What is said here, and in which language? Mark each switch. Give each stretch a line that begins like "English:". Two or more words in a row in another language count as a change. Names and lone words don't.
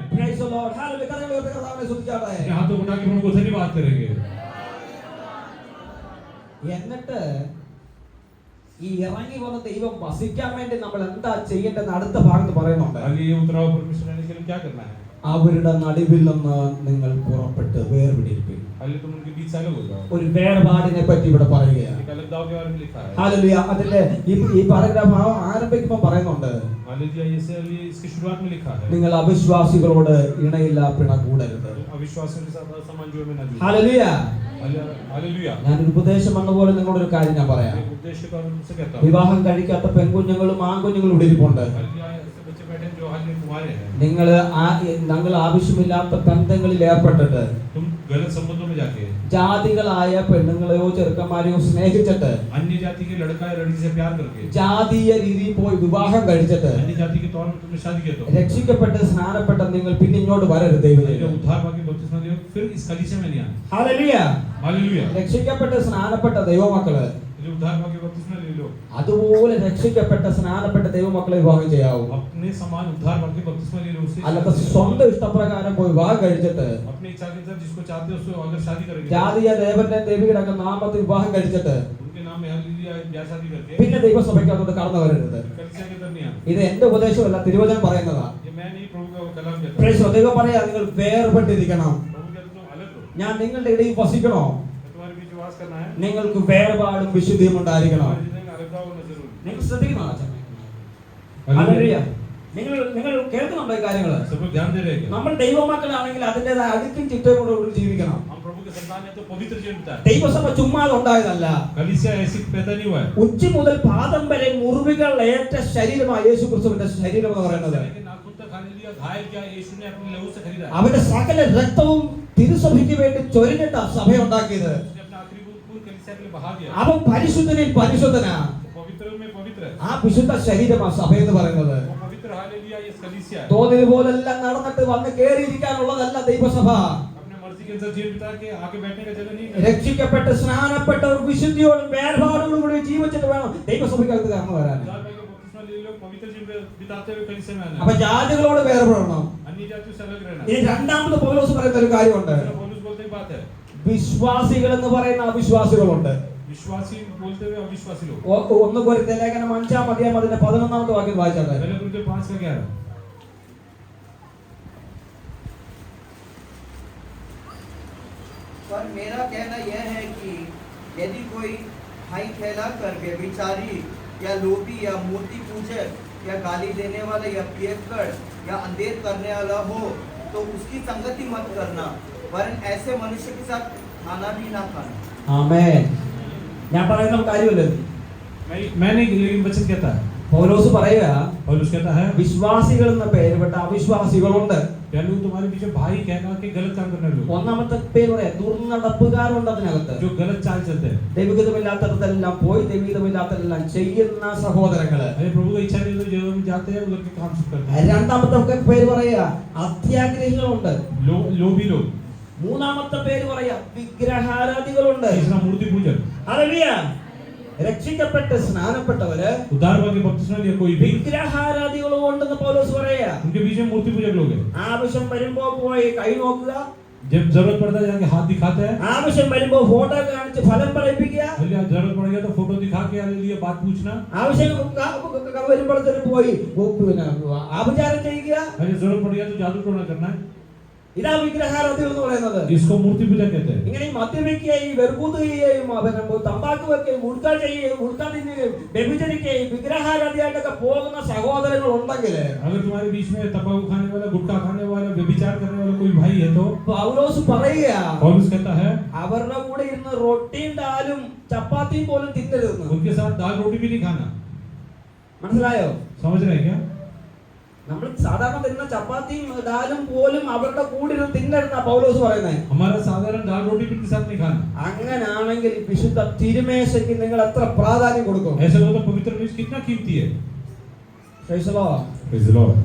English: Praise the Lord. Hallelujah.
Malayalam: കരങ്ങൾ ഉയർത്തി കർത്താവിനെ സ്തുതിച്ചാട്ടെ.
Hindi: अपने हाथों को उठा के प्रभु को धन्यवाद करेंगे.
Malayalam: എന്നിട്ട് ഈ ഇറങ്ങി വന്ന ദൈവം വസിക്കാൻ വേണ്ടി നമ്മൾ എന്താ ചെയ്യേണ്ടതെന്ന് അടുത്ത ഭാഗത്ത് പറയുന്നുണ്ട്.
Hindi: आगे ये उतराव परमेश्वर रहने के लिए क्या करना है?
Malayalam: അവരുടെ നടുവിൽ നിന്ന് നിങ്ങൾ പുറപ്പെട്ട് വേർപിടിപ്പിൻ.
Hindi: हालेलुया, तुम उनके बीच से अलग हो जाओ.
Malayalam: ഒരു വേർപാടിനെ പറ്റി ഇവിടെ പറയുകയാണ്.
Hindi: एक अलग दाव के बारे में लिखा है.
Malayalam: ഹല്ലേലൂയ. അതിലെ ഈ പാരഗ്രാഫ് ആരംഭിക്കുമ്പോൾ പറയുന്നുണ്ട്,
Hindi: हालेलुया, ये इसकी शुरुआत में लिखा है.
Malayalam: നിങ്ങൾ അവിശ്വാസികളോട് ഇണയില്ല പിണ കൂടരുത്.
Hindi: अविश्वासियों के साथ असमान जो में ना जुड़ो.
Malayalam: ഹല്ലേലൂയ.
Hindi: हालेलुया.
Malayalam: ഞാനൊരു ഉപദേശം എന്ന പോലെ നിങ്ങളോട് ഒരു കാര്യം ഞാൻ പറയാം.
Hindi: एक उद्देश्य का उनसे कहता हूं.
Malayalam: വിവാഹം കഴിക്കാത്ത പെൺകുഞ്ഞുങ്ങളും ആൺകുഞ്ഞുങ്ങളും ഇവിടെ ഇരിപ്പുണ്ട്.
Hindi: हालेलुया, ऐसे बच्चे बैठे हैं जो हालेलुया कुंवारे हैं.
Malayalam: നിങ്ങൾ ആവശ്യമില്ലാത്ത ബന്ധങ്ങളിൽ ഏർപ്പെട്ടിട്ട്
Hindi: तुम गलत संबंधों में जाके
Malayalam: ജാതികളായ പെണ്ണുങ്ങളെയോ ചെറുക്കന്മാരെയോ സ്നേഹിച്ചിട്ട്
Hindi: अन्य जाति के लड़का या लड़की से प्यार करके
Malayalam: ജാതീയ രീതിയിൽ പോയി വിവാഹം കഴിച്ചിട്ട്
Hindi: अन्य जाति के तौर पर तुमने शादी किया तो
Malayalam: രക്ഷിക്കപ്പെട്ട് സ്നാനപ്പെട്ട നിങ്ങൾ പിന്നെ ഇങ്ങോട്ട് വരരുത് ദൈവമേ.
Hindi: उद्धार पाके बपतिस्मा लियो, फिर इस कलीसिया में नहीं आना.
Malayalam: ഹല്ലേലൂയ.
Hindi: हालेलुया.
Malayalam: രക്ഷിക്കപ്പെട്ട് സ്നാനപ്പെട്ട ദൈവമക്കള്
Hindi: जो उद्धार पाके बपतिस्मा ले लो,
Malayalam: അതുപോലെ രക്ഷിക്കപ്പെട്ട സ്നാനപ്പെട്ട ദൈവമക്കളെ വിവാഹം ചെയ്യാവൂ.
Hindi: अपने समान उद्धार पाके बपतिस्मा ले लो, उससे
Malayalam: അല്ലാതെ സ്വന്തം ഇഷ്ടപ്രകാരം പോയി വിവാഹം കഴിച്ചിട്ട്
Hindi: अपनी इच्छा के अनुसार जिसको चाहते हो उसको अगर शादी करेंगे,
Malayalam: ജാതീയ ദേവന്റെ ദേവിയുടെ ഒക്കെ നാമത്തിൽ വിവാഹം കഴിച്ചിട്ട്
Hindi: उनके नाम में हालेलुया ब्याह शादी करके
Malayalam: പിന്നെ ദൈവസഭയ്ക്കകത്തോട്ട് കടന്നു വരരുത്.
Hindi: कलीसिया के अंदर नहीं आना.
Malayalam: ഇത് എന്റെ ഉപദേശമല്ല, തിരുവചനം പറയുന്നതാ.
Hindi: ये मैं नहीं, प्रभु का कलाम कहता है.
English: Praise the Lord.
Malayalam: ദൈവം പറയാ നിങ്ങൾ വേർപെട്ടിരിക്കണം.
Hindi: प्रभु कहते तुम अलग हो,
Malayalam: ഞാൻ നിങ്ങളുടെ ഇടയിൽ വസിക്കണോ?
Hindi: तुम्हारे बीच वास करना है.
Malayalam: നിങ്ങൾക്ക് വേർപാടും വിശുദ്ധിയും ഉണ്ടായിരിക്കണം.
Hindi: तुम्हारे जिंदगी में अलग होना जरूरी.
Malayalam: നിങ്ങൾ ശ്രദ്ധിക്കണം.
Hindi: हालेलुया.
Malayalam: നിങ്ങൾ കേൾക്കുന്നുണ്ടോ ഈ കാര്യങ്ങൾ?
Hindi: सब लोग ध्यान दे रहे हैं क्या?
Malayalam: നമ്മൾ ദൈവമക്കളാണെങ്കിൽ അതിൻ്റെതായ അടുക്കും ചിട്ടയും കൂടെ ജീവിക്കണം.
Hindi: हम प्रभु के संतान है तो पवित्र जीवन बिताए.
Malayalam: ദൈവസഭ ചുമ്മാതെ ഉണ്ടായതല്ല.
Hindi: कलीसिया ऐसी पैदा नहीं हुआ है.
Malayalam: ഉച്ചി മുതൽ പാദം വരെ മുറിവുകൾ ഏറ്റ ശരീരമാണ് യേശു ക്രിസ്തുവിന്റെ ശരീരം എന്ന് പറയുന്നത്.
Hindi: लेकिन नाखून तक हालेलुया घायल किया यीशु ने अपने लहू से खरीदा है.
Malayalam: അവന്റെ സകല രക്തവും തിരുസഭയ്ക്ക് വേണ്ടി ചൊരിഞ്ഞിട്ടാ സഭ ഉണ്ടാക്കിയത്.
Hindi: उसने अपना आखिरी बूंद पूर्ण कलीसिया के लिए बहा दिया.
Malayalam: അവൻ പരിശുദ്ധനിൽ പരിശുദ്ധനാ.
Hindi: पवित्र में पवित्र है.
Malayalam: ആ വിശുദ്ധ ശരീരമാണ് സഭ എന്ന് പറയുന്നത്.
Hindi: वो पवित्र हालेलुया ये कलीसिया है.
Malayalam: തോന്നിയത് പോലെല്ലാം നടന്നിട്ട് വന്ന് കേറിയിരിക്കാനുള്ളതല്ല ദൈവസഭ.
Hindi: अपने मर्जी के अनुसार जीवन बिता के आके बैठने का जगह नहीं है.
Malayalam: രക്ഷിക്കപ്പെട്ട് സ്നാനപ്പെട്ടവർ വിശുദ്ധിയോടും വേർപാടോടും കൂടി ജീവിച്ചിട്ട് വേണം ദൈവസഭയ്ക്കകത്ത് കടന്നു വരാൻ.
Hindi: उद्धार पाके बपतिस्मा ले लो, पवित्र जीवन बिताते हुए कलीसिया में आना
Malayalam: അപ്പൊ
Hindi: है.
Malayalam: ജാതികളോട് വേർപെടണം.
Hindi: अन्य जातियों से अलग रहना.
Malayalam: ഇനി രണ്ടാമത് പൗലോസ് പറയുന്ന ഒരു കാര്യമുണ്ട്.
Hindi: पौलुस बोलते ही बात है.
Malayalam: വിശ്വാസികൾ എന്ന് പറയുന്ന അവിശ്വാസികളുണ്ട്.
Hindi: विश्वासी बोलते हुए अविश्वासी लोग.
Malayalam: 1 കൊരിന്ത്യർ ലേഖനം 5-ാം അധ്യായം അതിന്റെ 11-ാമത്തെ വാക്യം വായിച്ചാട്ടെ.
Hindi: पहले कुरिन्थियों 5:11. पर मेरा कहना यह है कि यदि कोई हाई फैला कर व्यभिचारी या लोभी या मूर्ति पूजक या गाली देने वाला या पियक्कड़ या अंधेर करने वाला हो तो उसकी संगति मत करना, वरन ऐसे मनुष्य के साथ खाना भी ना खाना.
Malayalam: ആമേൻ. ഞാൻ പറയുന്ന കാര്യമല്ലേ?
Hindi: मैं नहीं, लेकिन वचन कहता है.
Malayalam: പൗലോസ് പറയുക
Hindi: पौलुस कहता है
Malayalam: വിശ്വാസികൾ എന്ന പേരുപെട്ട അവിശ്വാസികളുണ്ട്.
Hindi: पहले तुम्हारे पीछे भाई कहना कि गलत काम करने लोग,
Malayalam: ഒന്നാമത്തെ പേര് പറയാം ദുർനടപ്പുകാരുണ്ട് അതിനകത്ത്.
Hindi: जो गलत चाल चलते हैं.
Malayalam: ദൈവഹിതമില്ലാത്തതെല്ലാം പോയി ദൈവഹിതമില്ലാത്തതെല്ലാം ചെയ്യുന്ന സഹോദരങ്ങള്.
Hindi: अरे प्रभु का इच्छा नहीं तो जगह में जाते हैं उधर के काम शुरू करते हैं.
Malayalam: രണ്ടാമത്തെ പേര് പറയാ അത്യാഗ്രഹികളുണ്ട്.
Hindi: लोभी लोग.
Malayalam: മൂന്നാമത്തെ പേര് പറയാ വിഗ്രഹാരാധികളുണ്ട്.
Hindi: तीसरा मूर्ति पूजक.
Malayalam: ഹല്ലേലൂയ. രക്ഷിക്കപ്പെട്ട് സ്നാനപ്പെട്ടവര്
Hindi: उद्धार पाके बपतिस्मा लिया कोई भी,
Malayalam: വിഗ്രഹാരാധികളും ഉണ്ടെന്ന് പൗലോസ് പറയാ.
Hindi: उनके बीच में मूर्ति पूजक लोग हैं.
Malayalam: ആവശ്യം വരുമ്പോ പോയി കൈ നോക്കുക,
Hindi: जब जरूरत पड़ता है जाके हाथ दिखाते हैं.
Malayalam: ആവശ്യം വരുമ്പോ ഫോട്ടോ കാണിച്ച് ഫലം പറയിപ്പിക്കുക,
Hindi: जरूरत पड़ेगा तो फोटो दिखा के लिए बात पूछना.
Malayalam: ആവശ്യം വരുമ്പോഴത്തേനും പോയി പിന്നെ ആഭിചാരം ചെയ്യുക.
Hindi: अरे जरूरत पड़ेगा तो जादू टोना करना है.
Malayalam: ഇതാ വിഗ്രഹാരാധ്യം എന്ന് പറയുന്നത്.
Hindi: इसको मूर्ति पूजा कहते हैं.
Malayalam: ഇങ്ങനെ ഈ മദ്യപിക്കുകയും വെറുകുതുകയും തമ്പാക്ക് വെക്കുകയും ഉൾക്കാ ചെയ്യുകയും ഉൾക്കാ തിന്നുകയും വ്യഭിചരിക്കുകയും വിഗ്രഹാരാധ്യമായിട്ടൊക്കെ പോകുന്ന സഹോദരങ്ങൾ ഉണ്ടെങ്കിൽ,
Hindi: अगर तुम्हारे बीच में तंबाकू खाने वाला, गुटखा खाने वाला, व्यभिचार करने वाला कोई भाई है तो
Malayalam: പൗലോസ് പറയുക,
Hindi: पौलुस कहता है
Malayalam: അവരുടെ കൂടെ ഇരുന്ന് റൊട്ടിയും ദാലും ചപ്പാത്തിയും പോലും തിന്നരുതെന്ന്.
Hindi: उनके साथ दाल रोटी भी नहीं खाना.
Malayalam: മനസ്സിലായോ?
Hindi: समझ रहे हैं क्या?
Malayalam: നമ്മൾ സാധാരണ തിന്ന ചപ്പാത്തിയും ദാലും പോലും അവരുടെ കൂടെ ഇരുന്ന് തിന്നരുതെന്നാ പൗലോസ് പറയുന്നത്.
Hindi: हमारा साधारण दाल रोटी भी इनके साथ नहीं खाना.
Malayalam: അങ്ങനാണെങ്കിൽ ഈ വിശുദ്ധ തിരുമേശയ്ക്ക് നിങ്ങൾ എത്ര പ്രാധാന്യം കൊടുക്കും?
Hindi: ऐसा हो तो पवित्र मेज कितना कीमती है.
English: Praise the Lord. Praise the Lord.